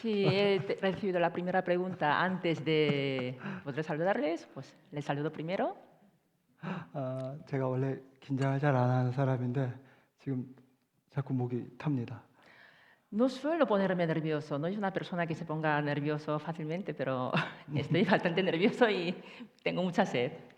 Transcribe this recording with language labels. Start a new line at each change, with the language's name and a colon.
Spanish: Sí, he recibido la primera pregunta antes de poder saludarles, pues les saludo primero.
Korean: 제가 원래 긴장을 잘 안 하는 사람인데 지금 자꾸 목이 탑니다.
Spanish: No suelo ponerme nervioso, no es una persona que se ponga nervioso fácilmente, pero estoy bastante nervioso y tengo mucha sed.